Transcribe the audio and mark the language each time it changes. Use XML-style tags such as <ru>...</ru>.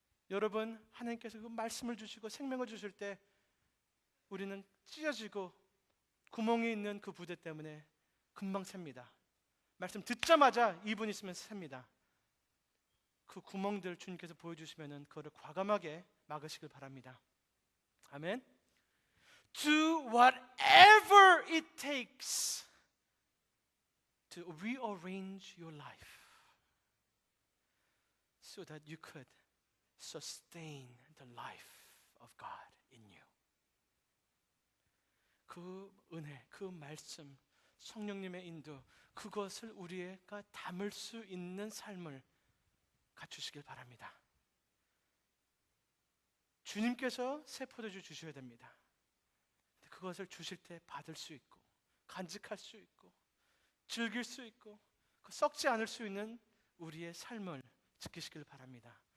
<ko>여러분, 하나님께서 그 말씀을 주시고 생명을 주실 때 우리는 찢어지고 구멍이 있는 그 부대 때문에 금방 셉니다. 말씀 듣자마자 2분 있으면 셉니다. 그 구멍들 주님께서 보여주시면 그거를 과감하게 막으시길 바랍니다. 아멘.</ko> <en>Do whatever it takes to rearrange your life so that you could sustain the life of God in you.</en> <ko>그 은혜, 그 말씀, 성령님의 인도, 그것을 우리가 담을 수 있는 삶을 갖추시길 바랍니다. 주님께서 새 포도주 주셔야 됩니다. 그것을 주실 때 받을 수 있고, 간직할 수 있고, 즐길 수 있고, 썩지 않을 수 있는 우리의 삶을 지키시길 바랍니다.</ko>